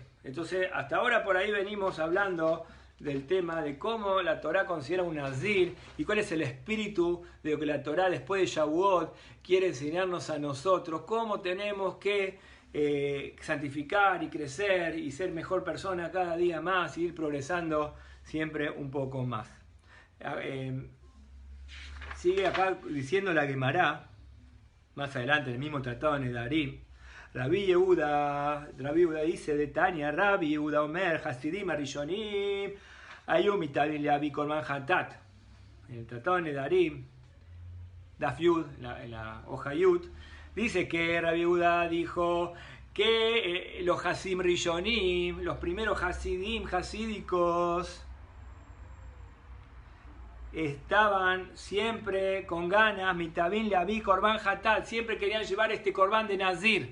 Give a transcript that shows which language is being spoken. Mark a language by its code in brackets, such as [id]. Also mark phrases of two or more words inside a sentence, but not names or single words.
[es] Entonces, hasta ahora por ahí venimos hablando del tema de cómo la Torah considera un Nazir y cuál es el espíritu de lo que la Torah después de Shavuot quiere enseñarnos a nosotros, cómo tenemos que santificar y crecer y ser mejor persona cada día más y ir progresando siempre un poco más. Sigue acá diciendo la Gemara, más adelante en el mismo tratado de Nedarim, Rabbi Yehuda dice de Tania, [he] רבי יהודה אומר חסידים הראשונים היו מתאבין להביא קרבן חטאת. [es] En el tratado de Nedarim, [he] דף י, [es] en la hoja Yud, dice que Rabbi Yehuda dijo que los [he] חסידים ראשונים, [es] los primeros Hasidim, hasídicos, estaban siempre con ganas, [he] מתאבין להביא קרבן חטאת, [es] siempre querían llevar este Korban de Nazir.